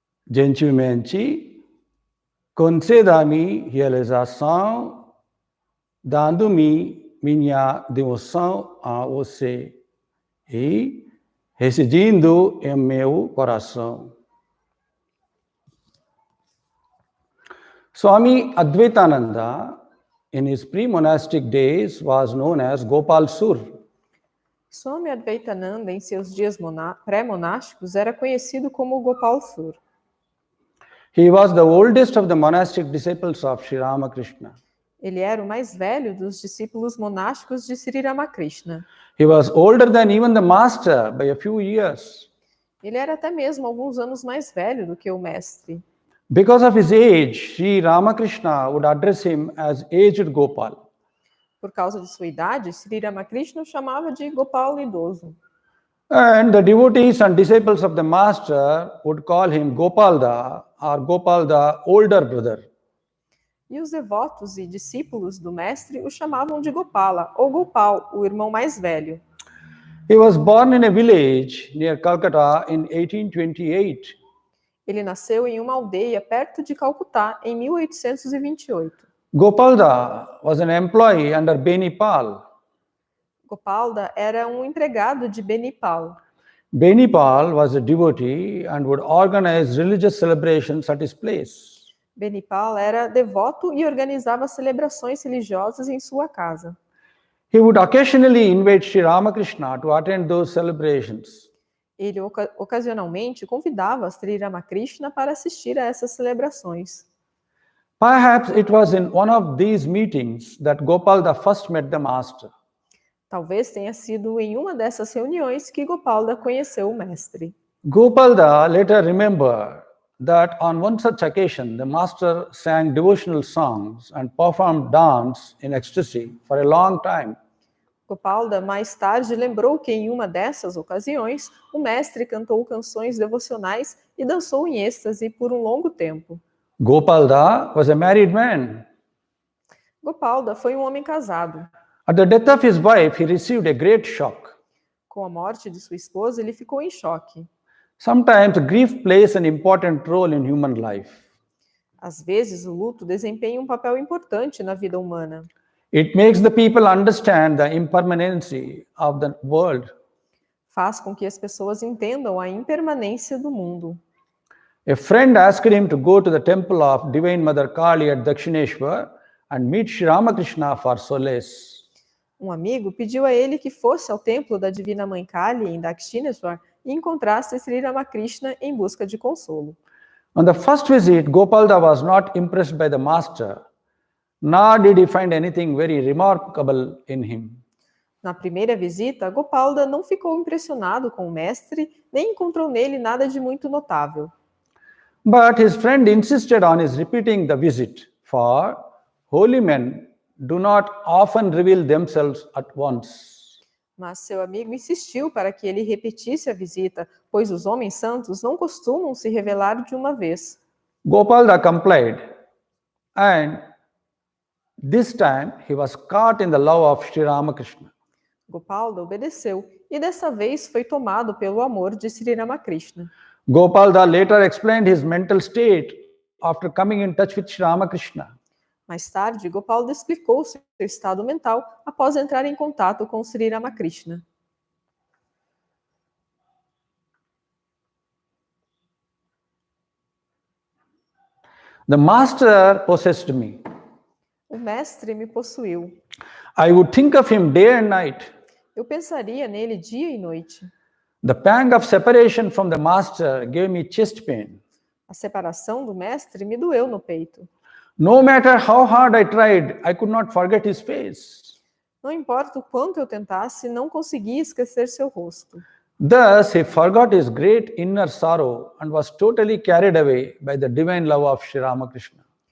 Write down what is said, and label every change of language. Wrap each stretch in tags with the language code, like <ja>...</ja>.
<pt>Gentilmente, conceda-me realização, dando-me minha devoção a você e residindo em meu coração.</pt> <en>Swami Advaitananda, in his pre-monastic days, was known as Gopal Chandra.</en> <pt>Swami Advaitananda, em seus dias pré-monásticos, era conhecido como Gopal Chandra.</pt> <en>He was the oldest of the monastic disciples of Sri Ramakrishna.</en> <pt>Ele era o mais velho dos discípulos monásticos de Sri Ramakrishna.</pt> <en>He was older than even the master by a few years.</en> <pt>Ele era até mesmo alguns anos mais velho do que o mestre.</pt> <en>Because of his age, Sri Ramakrishna would address him as aged Gopal.</en> <pt>Por causa de sua idade, Sri Ramakrishna o chamava de Gopal idoso.</pt> <en>And the devotees and disciples of the master would call him Gopalda or Gopalda older brother.</en> <pt>E os devotos e discípulos do mestre o chamavam de Gopala, ou Gopal, o irmão mais velho.</pt> <en>He was born in a village near Calcutta in 1828.</en> <pt>Ele nasceu em uma aldeia perto de Calcutá em 1828.</pt> <en>Gopalda was an employee under Benipal.</en> <pt>Gopalda era um empregado de Benipal.</pt> <en>Benipal was a devotee and would organize religious celebrations at his place.</en> <pt>Benipal era devoto e organizava celebrações religiosas em sua casa.</pt> <en>He would occasionally invite Sri Ramakrishna to attend those celebrations.</en> <pt>Ele ocasionalmente convidava Sri Ramakrishna para assistir a essas celebrações.</pt> <en>Perhaps it was in one of these meetings that Gopalda first met the master.</en> <pt>Talvez tenha sido em uma dessas reuniões que Gopalda conheceu o mestre.</pt> <en>Gopalda later remembered that on one such occasion, the master sang devotional songs and performed dance in ecstasy for a long time.</en> <pt>Gopalda mais tarde lembrou que em uma dessas ocasiões, o mestre cantou canções devocionais e dançou em êxtase por um longo tempo.</pt> <en>Gopalda was a married man.</en> <pt>Gopalda foi um homem casado.</pt> <en>At the death of his wife, he received a great shock.</en> <pt>Com a morte de sua esposa, ele ficou em choque.</pt> <en>Sometimes grief plays an important role in human life.</en> <pt>Às vezes, o luto desempenha um papel importante na vida humana.</pt> <en>It makes the people understand the impermanency of the world.</en> <pt>Faz com que as pessoas entendam a impermanência do mundo.</pt> <en>A friend asked him to go to the temple of Divine Mother Kali at Dakshineshwar and meet Sri Ramakrishna for solace.</en> <pt>Um amigo pediu a ele que fosse ao templo da Divina Mãe Kali em Dakshineshwar e encontrasse Sri Ramakrishna em busca de consolo.</pt> <en>On the first visit, Gopalda was not impressed by the master, nor did he find anything very remarkable in him.</en> <pt>Na primeira visita, Gopalda não ficou impressionado com o mestre, nem encontrou nele nada de muito notável.</pt> <en>But his friend insisted on his repeating the visit, for holy men do not often reveal themselves at once.</en> <pt>Mas seu amigo insistiu para que ele repetisse a visita, pois os homens santos não costumam se revelar de uma vez.</pt> <en>Gopalda complied, and this time he was caught in the love of Sri Ramakrishna.</en> <pt>Gopalda obedeceu e dessa vez foi tomado pelo amor de Sri Ramakrishna.</pt> <en>Gopalda later explained his mental state after coming in touch with Sri Ramakrishna.</en> <pt>Mais tarde, Gopalda explicou seu estado mental após entrar em contato com Sri Ramakrishna.</pt> <en>The master possessed me.</en> <pt>O mestre me possuiu.</pt> <en>I would think of him day and night.</en> <pt>Eu pensaria nele dia e noite.</pt> <en>The pang of separation from the master gave me chest pain.</en> <pt>A separação do mestre me doeu no peito.</pt> <en>No matter how hard I tried, I could not forget his face.</en> <pt>Não importa o quanto eu tentasse, não conseguia esquecer seu rosto.</pt> <en>Thus, he forgot his great inner sorrow and was totally carried away by the divine love of Sri Ramakrishna.</en>